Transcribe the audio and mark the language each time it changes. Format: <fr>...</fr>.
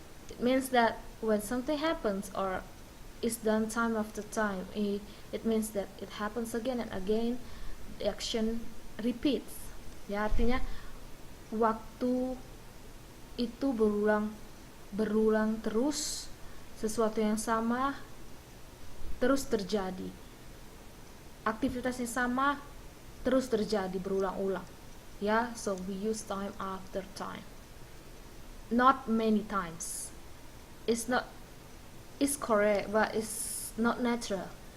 <en>It means that when something happens or is done time after time, it means that it happens again and again. The action repeats.</en> <id>Ya, artinya waktu itu berulang terus, sesuatu yang sama terus terjadi, aktivitas yang sama terus terjadi berulang-ulang.</id> <en>Ya, so we use time after time, not many times. It's correct, but it's not natural.</en>